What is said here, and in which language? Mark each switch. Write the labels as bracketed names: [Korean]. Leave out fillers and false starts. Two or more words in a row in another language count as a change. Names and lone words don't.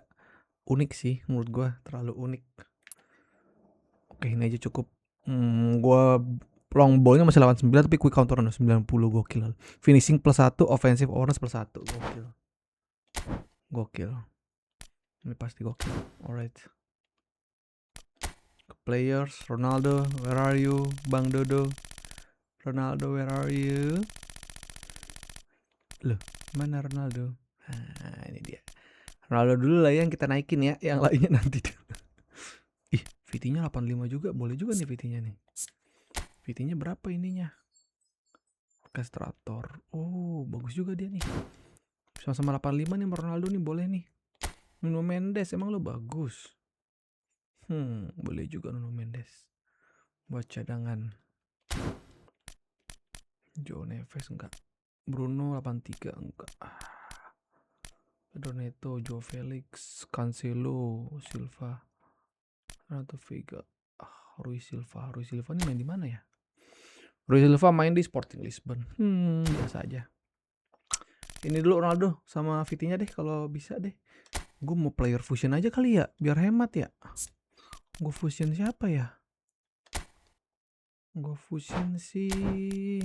[Indonesian] Unik sih menurut gue, terlalu unik. Oke, ini aja cukup. Gua [English] long ballnya [Indonesian] masih 89 tapi [English] quick counter [Indonesian] 90, gokil. [English] Finishing plus 1, offensive awareness plus 1, gokil. [Indonesian] Ini pasti gokil. [English] Alright. Players, Ronaldo, where are you? Bang Dodo. Ronaldo, where are you? [Indonesian] Loh, mana Ronaldo? Nah, ini dia. Ronaldo dulu lah yang kita naikin ya, yang lainnya nanti dulu. Ih, VT-nya 85 juga, boleh juga nih VT-nya nih. VT-nya berapa ininya? Orkestrator. Bagus juga dia nih. Sama-sama 85 nih Ronaldo nih, boleh nih. Nuno Mendes, emang lo bagus. Boleh juga Nuno Mendes. Buat cadangan. Joe Neves enggak. Bruno 83 enggak. Doneto, Joe Felix, Cancelo, Silva, Renato Vega, Rui Silva ini main di mana ya? Rui Silva main di Sporting Lisbon. Biasa aja. Ini dulu Ronaldo sama VT-nya deh kalau bisa deh. Gue mau [English] player fusion [Indonesian] aja kali ya, biar hemat ya. Gue fusion siapa ya? Gue fusion sih.